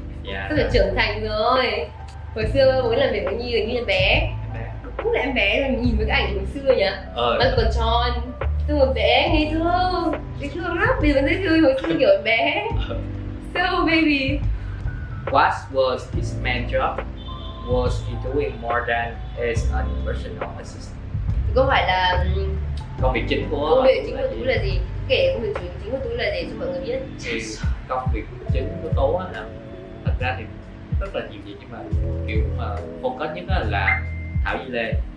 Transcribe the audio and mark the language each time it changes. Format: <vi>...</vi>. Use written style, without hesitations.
<vi>Dạ. Tức là trưởng thành rồi. Hồi xưa bố làm việc với Nhi là bé. Cũng là em bé rồi, nhìn với cái ảnh hồi xưa nhỉ? Mắt còn tròn, xong rồi bé ngây thơ, dễ thương lắm. Bây giờ vẫn dễ thương, hồi xưa kiểu em bé.</vi> <en>So baby, what was his main job? Was he doing more than as a personal assistant?</en> <vi>câu hỏi là Công việc chính của công việc chính của Tú là gì? Kể công việc chính của Tú là gì cho mọi người biết. Thì công việc chính của Tú á hả? Thật ra thì rất là nhiều việc, nhưng mà kiểu mà focus nhất là Thảo Di Lê.</vi>